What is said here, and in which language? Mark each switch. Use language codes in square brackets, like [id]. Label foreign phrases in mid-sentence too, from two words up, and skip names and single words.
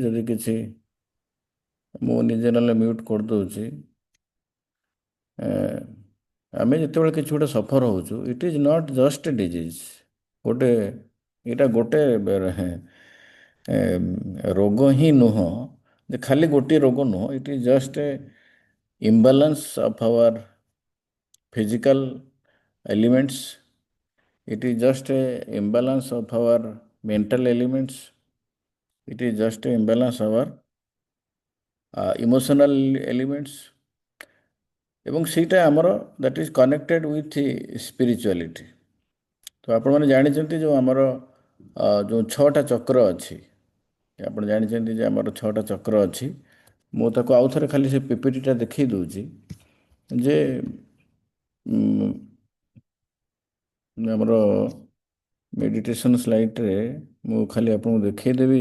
[or] ଯଦି କିଛି ମୁଁ ନିଜେ ନହେଲେ ମ୍ୟୁଟ୍ କରିଦେଉଛି। ଆମେ ଯେତେବେଳେ କିଛି ଗୋଟେ ସଫର ହେଉଛୁ, [en] It is not just a disease. [or] ଗୋଟେ ଏଇଟା ଗୋଟେ ରୋଗ ହିଁ ନୁହଁ, ଯେ ଖାଲି ଗୋଟିଏ ରୋଗ ନୁହଁ। [en] It is just a imbalance of our physical elements. It is just a imbalance of our mental elements. It is just a imbalance of our emotional elements. [or] ଏବଂ ସେଇଟା ଆମର [en] that is connected with spirituality. [or] ତ ଆପଣମାନେ ଜାଣିଛନ୍ତି ଯେଉଁ ଆମର ଯେଉଁ ଛଅଟା ଚକ୍ର ଅଛି, ଆପଣ ଜାଣିଛନ୍ତି ଯେ ଆମର ଛଅଟା ଚକ୍ର ଅଛି। ମୁଁ ତାକୁ ଆଉ ଥରେ ଖାଲି ସେ ପିପିଟିଟା ଦେଖେଇ ଦେଉଛି ଯେ ଆମର ମେଡିଟେସନ୍ ସ୍ଲାଇଡ଼୍ରେ ମୁଁ ଖାଲି ଆପଣଙ୍କୁ ଦେଖେଇଦେବି।